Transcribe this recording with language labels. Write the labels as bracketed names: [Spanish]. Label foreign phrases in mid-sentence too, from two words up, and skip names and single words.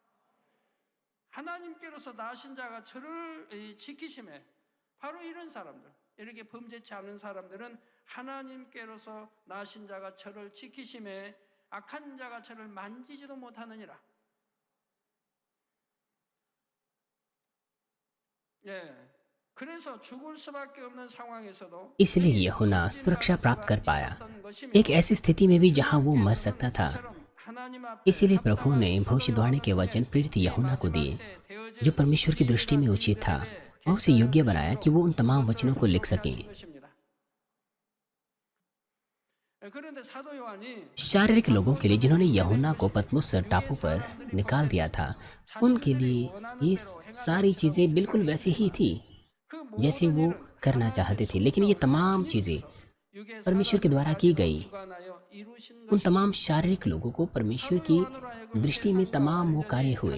[Korean] 하나님께로서 나신 자가 저를 지키심에 바로 이런 사람들, 이렇게 범죄치 않은 사람들은 하나님께로서 나신 자가 저를 지키심에 악한 자가 저를 만지지도 못하느니라. 예. 그래서 죽을 수밖에 없는 상황에서도 [Hindi] इसलिए यूहन्ना सुरक्षा प्राप्त कर पाया, एक ऐसी स्थिति में भी जहां वो मर सकता था। इसीलिए प्रभु ने भविष्यवाणी के वचन प्रेरित यूहन्ना को दिए, जो परमेश्वर की दृष्टि में उचित था, और उसे योग्य बनाया कि वो उन तमाम वचनों को लिख सके। 그런데 사도 요한이 शारीरिक लोगों के लिए जिन्होंने यूहन्ना को पतमुस टापू पर निकाल दिया था, उनके लिए ये सारी चीजें बिल्कुल वैसी ही थी जैसे वो करना चाहते थे। लेकिन ये तमाम चीजें परमेश्वर के द्वारा की गई। उन तमाम शारीरिक लोगों को परमेश्वर की दृष्टि में तमाम वो कार्य हुए।